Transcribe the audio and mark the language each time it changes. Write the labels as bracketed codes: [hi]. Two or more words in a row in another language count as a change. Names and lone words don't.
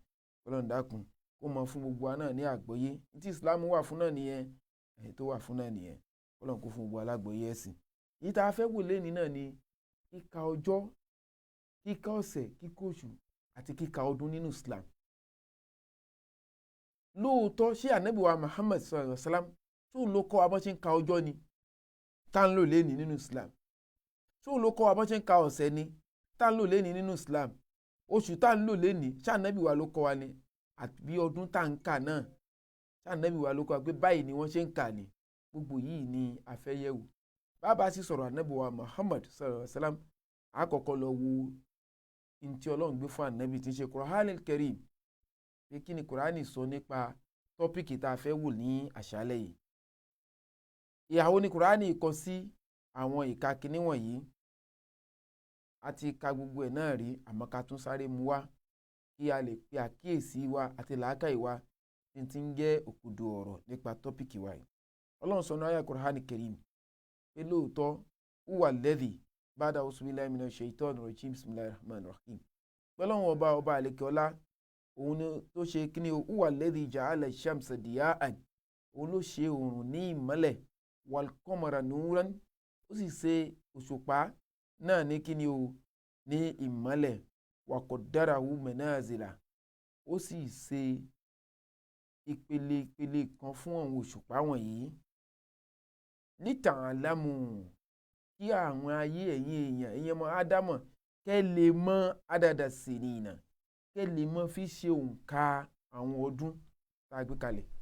[yo] Ọlọ́run dákun kó mọ fún gbogbo wa náà ní àgbọ́yé tí Islam wà fún náà nìyẹn, tó wà fún náà nìyẹn. Ọlọ́run kó fún gbogbo alágbọ́yé ẹ̀sìn. Èyí tá a fẹ́ wò lénìí náà ni kíka ọjọ́, kíka ọ̀sẹ̀, kíka oṣù àti kíka ọdún nínú Islam. Lóòótọ́ ṣé ànábì wa Muhammad [ar] صلى الله عليه وسلم [yo] tó ló kọ́ wa bó ṣe ń ka ọjọ́ ni tá ń lò léni nínú Islam, tó ló kọ́ wa bó ṣe ń ka ọ̀sẹ̀ ni tá ń lò léni nínú Islam, oṣù tá ń lò léni ṣé ànábì wa ló kọ́ wa ni àbí ọdún tá ń kà náà ṣé ànábì wa ló kọ́ wa pé báyìí ni wọ́n ṣe ń kà ni. Gbogbo yìí ni a fẹ́ yẹ̀wò. Bàbá sì sọ̀rọ̀ ànábì wa Muhammad [ar] صلى الله عليه وسلم [yo] àkọ́kọ́ lọ wo ntí Ọlọ́run gbé fún ànábì tí ń ṣe Qur'anul Karim, pé kí ni Kùránì sọ nípa tọ́pìkì tá a fẹ́ wò ní àṣálẹ́ yìí. Ìhàwó ni Kùránì kọ sí àwọn ìka kìíní wọ̀nyí. A ti ka gbogbo ẹ̀ náà rí, àmọ́ ká tún sáré mu wá kí a lè pe àkíyèsí wa àti làákàyè wa tí ti ń jẹ́ òkùdù ọ̀rọ̀ nípa tọ́pìkì wa yìí. Ọlọ́run sọ ní àyá Qur'anul Karim pé lóòótọ́ [ar] هو الذي بعد أعوذ بالله من الشيطان الرجيم بسم الله الرحمن الرحيم. [yo] Ọlọ́run ọba àlekè ọlá òun ni tó ṣe kíni o, [ar] هو الذي جعل الشمس ضياء, [yo] òun ló ṣe oòrùn ní ìmọ́lẹ̀, [ar] والقمر نورا, [yo] ó sì ṣe òṣùpá náà ní kíni o ní ìmọ́lẹ̀, [ar] وقدره منازل, [yo] ó sì ṣe ìpele kan fún àwọn òṣùpá wọ̀nyí. Lita'lamu, kí àwọn ayé ẹ̀yin èèyàn ọmọ Ádámọ̀ kẹ́ lè mọ [ar] عدد السنين, [yo] kẹ́ lè mọ fi ṣe òǹkà àwọn ọdún tá a gbé kalẹ̀.